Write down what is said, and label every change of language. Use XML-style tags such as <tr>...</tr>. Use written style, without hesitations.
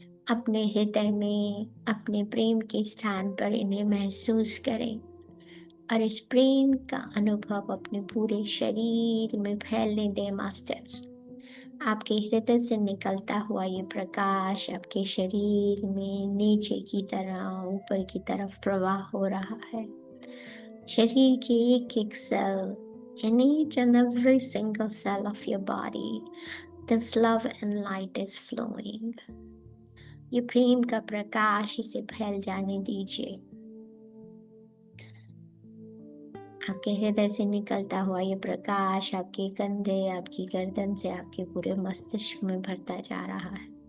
<hi>अपने हृदय में अपने प्रेम के स्थान पर इन्हें महसूस करें और इस प्रेम का अनुभव अपने पूरे शरीर में फैलने दें। मास्टर्स, आपके हृदय से निकलता हुआ ये प्रकाश आपके शरीर में नीचे की तरह ऊपर की तरफ प्रवाह हो रहा है। शरीर के एक एक cell,</hi> <en>in each and every single cell of your body, this love and light is flowing.</en> <hi>ये प्रेम का प्रकाश इसे फैल जाने दीजिए। आपके हृदय से निकलता हुआ ये प्रकाश आपके कंधे, आपकी गर्दन से आपके पूरे मस्तिष्क में भरता जा रहा है।</hi>